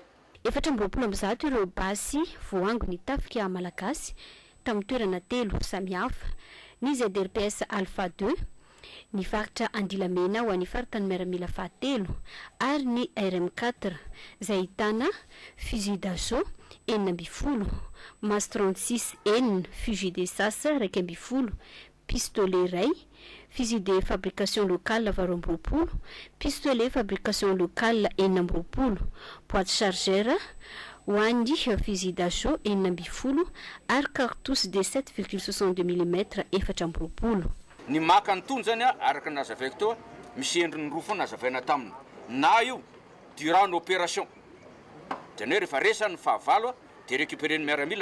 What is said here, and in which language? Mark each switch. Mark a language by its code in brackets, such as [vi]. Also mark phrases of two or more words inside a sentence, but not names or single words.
[mg] 420 ireo basy voango ny tafika malagasy tamin'ny toerana 3 samihafa ny ZRPS Alpha 2 ny faritra Andilamena ho an'ny faritany miaramila fahatelo ary ny RM4 izay ahitana [fr] fusil d'assaut 420, MAS 36 N fusil de sas 220, pistolet iray, fusil de fabrication locale 20, pistolet fabrication locale 40, boîte chargeur [mg] ho an'ny [fr] fusil d'assaut 40 ary cartouche de 7,62 mm 4. [mg] Ny maka ny tony zany araka nazavaiko teo misy endriny roa foana nazavaina taminy na io durant ny opération zany hoe rehefa resa ny fahavalo de récupérer ny miaramila